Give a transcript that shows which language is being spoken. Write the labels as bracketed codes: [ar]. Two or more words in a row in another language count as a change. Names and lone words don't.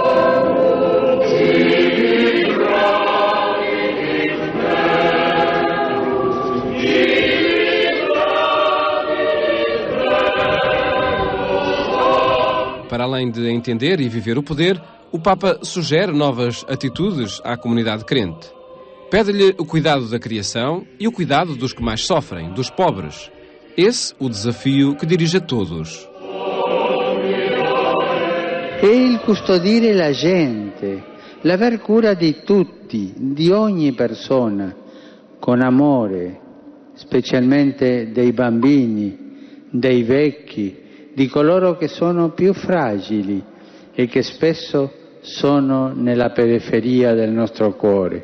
[pt] Para além de entender e viver o poder, o Papa sugere novas atitudes à comunidade crente. Pede-lhe o cuidado da criação e o cuidado dos que mais sofrem, dos pobres. Esse o desafio que dirige a todos. [it] È il custodire la gente, l'aver cura di tutti, di ogni persona, con amore, specialmente dei bambini, dei vecchi, di coloro che sono più fragili e che spesso sono nella periferia del nostro cuore.